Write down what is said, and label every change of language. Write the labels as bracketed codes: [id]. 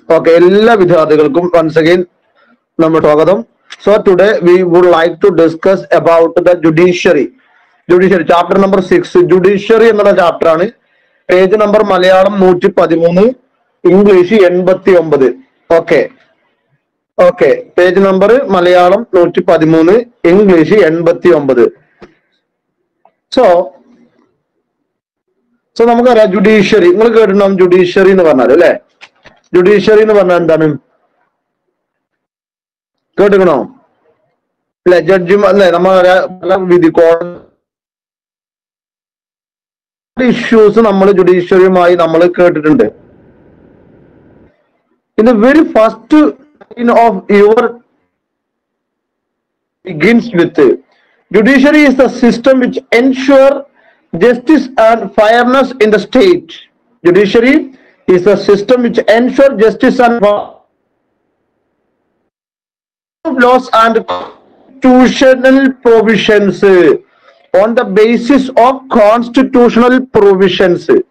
[ml] Okay, എല്ലാ വിദ്യാർത്ഥികൾക്കും [en] once again [ml] നമ്മുടെ സ്വാഗതം. [en] So today we would like to discuss about the judiciary. Judiciary chapter number 6. [ml] Judiciary എന്നുള്ള chapter ആണ്. Page number Malayalam 113, English 89. Okay okay, page number Malayalam 113, English 89. So നമുക്കറിയാം judiciary. നിങ്ങൾ കേട്ടിട്ടുണ്ടാവും judiciary എന്ന് പറഞ്ഞാൽ അല്ലെ? ജുഡീഷ്യറി എന്ന് പറഞ്ഞാൽ എന്താണ്? കേട്ടിക്കണോ? അല്ലെ? ജഡ്ജിമാർ അല്ലെ? നമ്മൾ വിധി ഇഷ്യൂസ് നമ്മൾ ജുഡീഷ്യറിയുമായി നമ്മൾ കേട്ടിട്ടുണ്ട്. [en] In the very first line of your begins with judiciary is the system which ensure justice and fairness in the state. Judiciary is the system which ensure justice and laws and constitutional provisions on the basis of constitutional provisions.